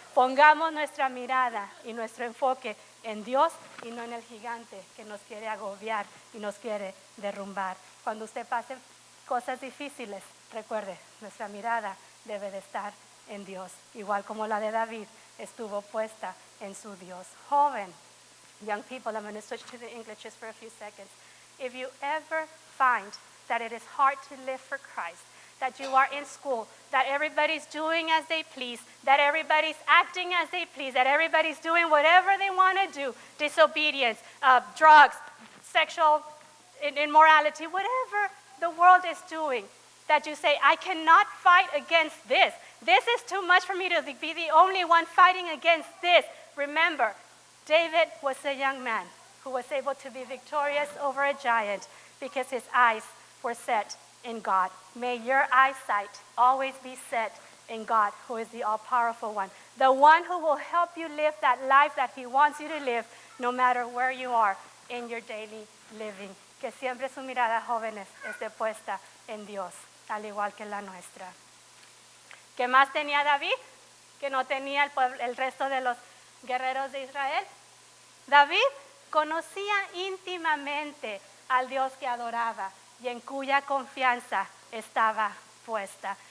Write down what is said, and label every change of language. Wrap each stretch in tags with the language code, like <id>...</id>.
<es>Pongamos nuestra mirada y nuestro enfoque en Dios y no en el gigante que nos quiere agobiar y nos quiere derrumbar. Cuando usted pase cosas difíciles, recuerde, nuestra mirada debe de estar en Dios, igual como la de David estuvo puesta en su Dios.</es> <en>Joven, young people, I'm going to switch to the English just for a few seconds. If you ever find that it is hard to live for Christ, that you are in school, that everybody's doing as they please, that everybody's acting as they please, that everybody's doing whatever they want to do, disobedience, drugs, sexual immorality, whatever the world is doing, that you say, I cannot fight against this. This is too much for me to be the only one fighting against this. Remember, David was a young man who was able to be victorious over a giant because his eyes were set in God. May your eyesight always be set in God, who is the all-powerful one, the one who will help you live that life that he wants you to live, no matter where you are in your daily living.</en> <es>Que siempre su mirada, jóvenes, esté puesta en Dios, al igual que la nuestra. ¿Qué más tenía David? Que no tenía el resto de los guerreros de Israel. David conocía íntimamente al Dios que adoraba y en cuya confianza estaba puesta.</es>